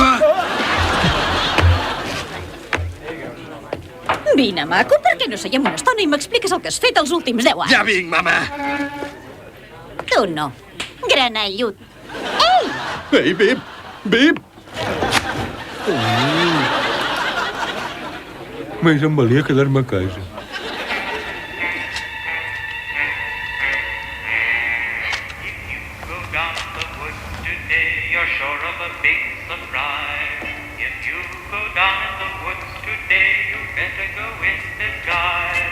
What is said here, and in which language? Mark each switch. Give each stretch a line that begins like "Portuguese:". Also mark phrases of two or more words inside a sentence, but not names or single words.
Catalan: Vine, maco, per què no seiem una estona i m'expliques el que has fet els últims 10 anys? Ja vinc, mama. Tu no. Granellut. Ei, Bip! Bip! Més em valia quedar-me a casa.
English: You're sure of a big surprise. If you go down in the woods today, you better go in disguise.